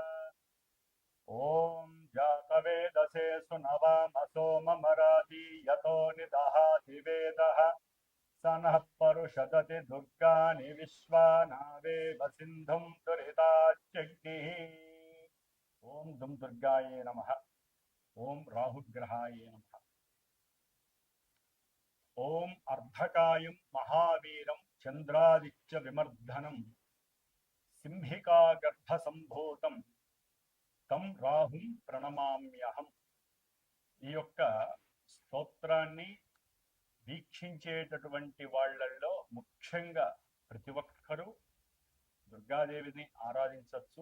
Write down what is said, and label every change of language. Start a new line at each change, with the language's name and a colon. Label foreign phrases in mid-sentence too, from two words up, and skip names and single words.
Sanskrit: ॐ जातवेदसे सुनवामसो ममरादि यतो निदहाति वेदः स नः परुषदति दुर्गाणि विश्वानावेव सिन्धुं दुरिताच्यग्निः। ॐ दुं दुर्गायै नमः। ॐ राहुग्रहाय नमः। ॐ अर्धकायं महावीरं चन्द्रादित्य विमर्दनं సింహికాగర్భసంభూతం తం రాహుం ప్రణమామ్యహం.
Telugu: ఈ యొక్క స్తోత్రాన్ని వీక్షించేటటువంటి వాళ్ళల్లో ముఖ్యంగా ప్రతి ఒక్కరూ దుర్గాదేవిని ఆరాధించవచ్చు.